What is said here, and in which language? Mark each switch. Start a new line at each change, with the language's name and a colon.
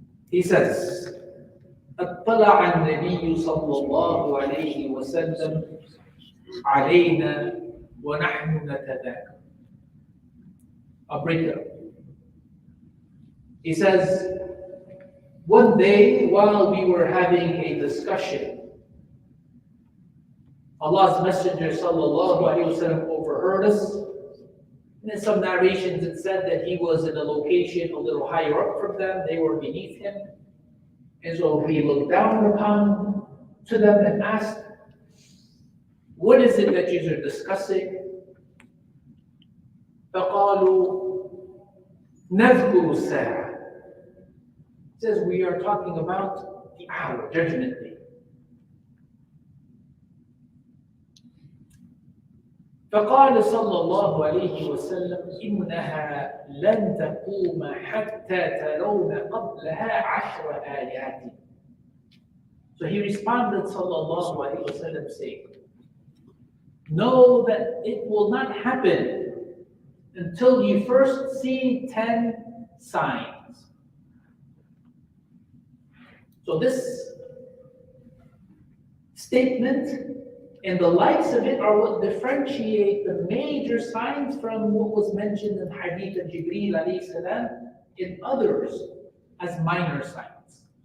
English: He says,
Arabic: اطلع النبي صلى الله عليه وسلم علينا ونحن نتذاكر.
English: I'll break it up. He says, one day while we were having a discussion, Allah's Messenger sallallahu alaihi wasallam overheard us. And in some narrations it said that he was in a location a little higher up from them, they were beneath him. And so he looked down upon to them and asked, what is it that you are discussing?
Arabic: فَقَالُوا نَذْكُرُ السَّاعَةِ.
English: It says we are talking about the hour, Judgment Day.
Arabic: فقال صلى الله عليه وسلم إنها لن تقوم حتى ترون قبلها 10 آيات.
English: So he responded صلى الله عليه وسلم saying, know that it will not happen until you first see 10 signs. So this statement and the likes of it are what differentiate the major signs from what was mentioned in Hadith of Jibreel alayhi salam in others as minor signs.